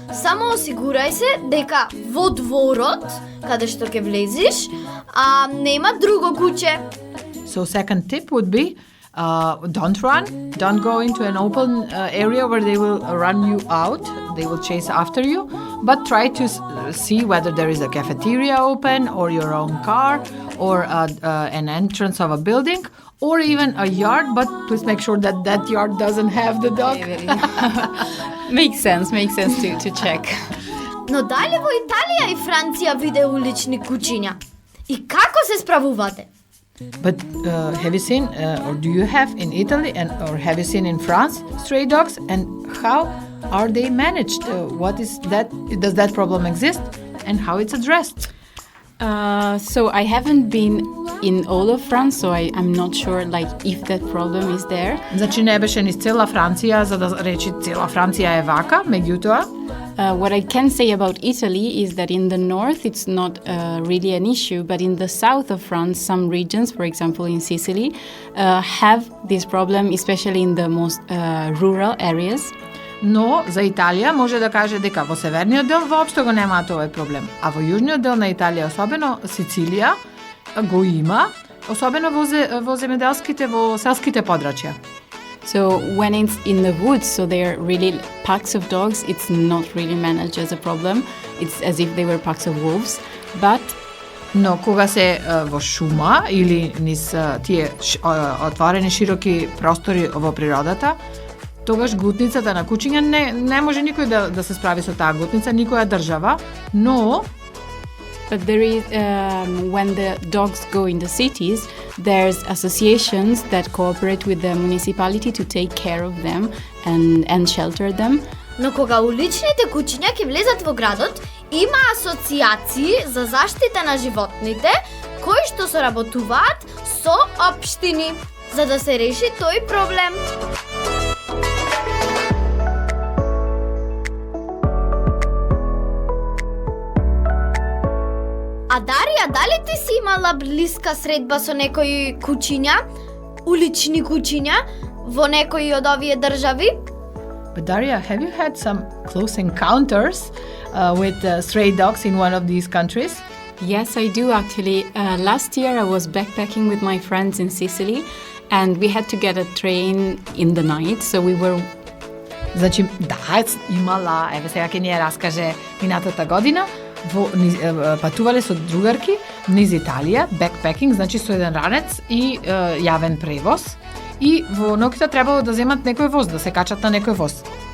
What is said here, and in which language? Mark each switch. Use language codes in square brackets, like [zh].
[mk] Само осигурај се дека во дворот, каде што ќе влезиш, нема друго куќе. [en] So second tip would be don't run, don't go into an open area where they will run you out, they will chase after you, but try to see whether there is a cafeteria open or your own car or an entrance of a building or even a yard, but please make sure that that yard doesn't have the dog. Makes sense to check. [mk] Но дали во Италија и Франција виде улични кучиња? И како се справувате? [en] But have you seen, or do you have in Italy or have you seen in France stray dogs, and how are they managed? What is that? Does that problem exist, and how it's addressed? So I haven't been in all of France, so I'm not sure if that problem is there. [mk] Значи не беше низ цела Франција за да речи цела Франција е вака, меѓутоа [en] What I can say about Italy is that in the north it's not really an issue, but in the south of France, some regions, for example in Sicily, have this problem, especially in the most rural areas. [mk] Но за Италија може да каже дека во северниот дел воопшто го немаат овој проблем, а во јужниот дел на Италија, особено Сицилија, го има, особено во земјоделските, во селските подрачја. [en] So when it's in the woods, so they're really packs of dogs, it's not really managed as a problem. It's as if they were packs of wolves. But [mk] Но кога се во шума или низ тие отворени широки простори во природата, тогаш глутницата на кучиња не може никој да се справи со таа глутница, никоја држава, но [en] But there is, when the dogs go in the cities, there's associations that cooperate with the municipality to take care of them and shelter them. [mk] Но кога уличните кучиња ќе влезат во градот, има асоциации за заштита на животните кои што соработуваат со општини за да се реши тој проблем. А Дарија, дали ти си имала блиска средба со некои кучиња, улични кучиња, во некои од овие држави? [en] But Daria, have you had some close encounters with stray dogs in one of these countries? Yes, I do actually. Last year I was backpacking with my friends in Sicily and we had to get a train in the night, so we were... [mk] Значи, да, имала, еве сега ќе ни ја раскаже минатата година, патувале со другарки низ Италија, backpacking, значи со еден ранец и јавен превоз. И во ноќта требало да земат некој воз, да се качат на некој воз.